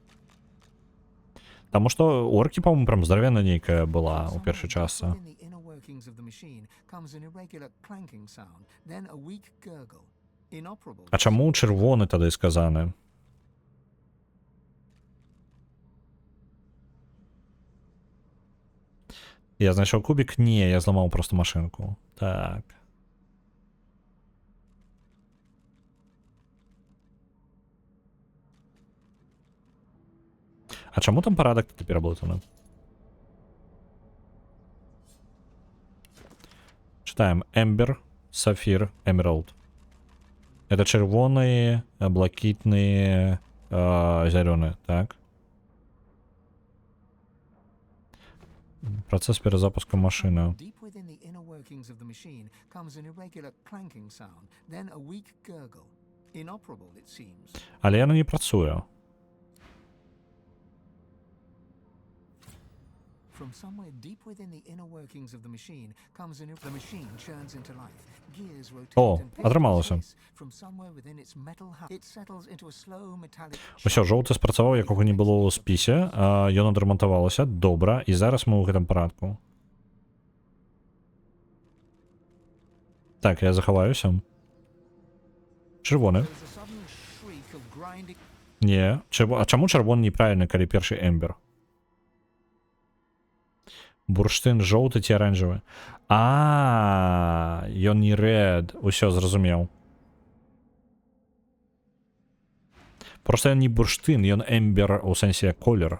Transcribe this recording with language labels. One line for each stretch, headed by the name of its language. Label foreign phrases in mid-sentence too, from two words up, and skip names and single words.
Belarusian: Таму што оркі, па-моему, прям здаравенна нейкая была ў першай частцы. А чаму чырвоны тады сказаны?
Ukrainian: Я знайшов кубик? Ні, я зламав просто машинку. Так. А чому там порядок тут переработано?
Russian: Читаем. Эмбер, Сафир, Эмералд. Это червоные, блакитные, зеленые, так? Процесс перезапуска машины.
English: Deep within the inner workings of the machine comes an irregular clanking sound, then a weak gurgle. Inoperable, it seems.
Belarusian: Але яно не працює.
English: From somewhere deep within the inner workings of the machine comes the machine churns into life. Gears rotate О, and pivot
Ukrainian: отрималося.
English: in space. From somewhere within its metal heart, it settles into a slow metallic
Belarusian: Усё, жоўты спрацаваў, якога не было ў спісе. Ён адрамантавалася. Добра. І зараз мы ў гэтым парадку. Так, я захаваюся. Чырвоны.
English: There's a sudden shriek of grinding.
Belarusian: Не. А чаму чырвоны неправільны, калі першы эмбер? Бурштын жоўты ці аранжавы? Ён не red. Усё, зразумеў. Просто ён не бурштын, ён эмбер у сэнсе колер.